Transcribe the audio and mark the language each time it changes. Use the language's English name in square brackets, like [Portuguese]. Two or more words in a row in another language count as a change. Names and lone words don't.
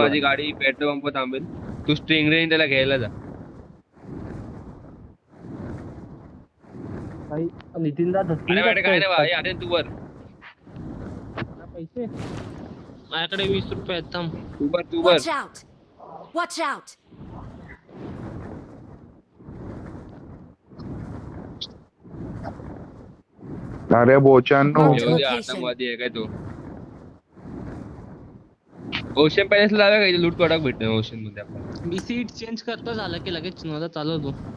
[Marathi] माझी गाडी पेट्रोल पंप थांबेल. तू स्टिंगरेने त्याला घ्यायला जा. भाई नितीनदा अरे माझ्याकडे काय नाही भाई, अरे तू वर पैसे माझ्याकडे 20 रुपये आहेत. थांब. तू वर [English] Watch out! Watch out! [Marathi] अरे बोचांनो Marked येऊ दे, location. आतंकवादी आहे काय तो. ओशन पॅलेसला जाऊया का, इथे लूट कडक भेटणार ओशन मध्ये आपल्याला. मी [English] seat change [Marathi] करतो, झालं की लगेच माझा चालवतो.